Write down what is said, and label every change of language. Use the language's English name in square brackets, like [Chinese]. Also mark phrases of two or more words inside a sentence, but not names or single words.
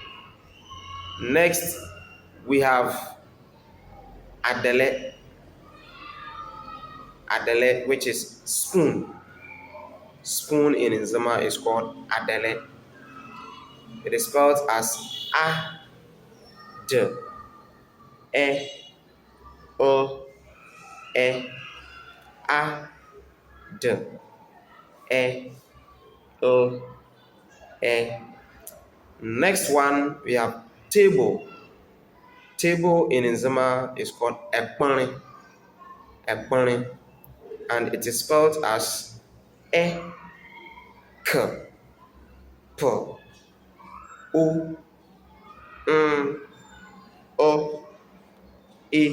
[English] Next we have Adɛlɛ. Adɛlɛ, which is spoon. Spoon in Nzema is called Adɛlɛ. It is spelled as A D E O E A D E O E. Next one we have table. Table in Nzema is called Ekpɔnre. Ekpɔnre. And it is spelled as E K P O O E.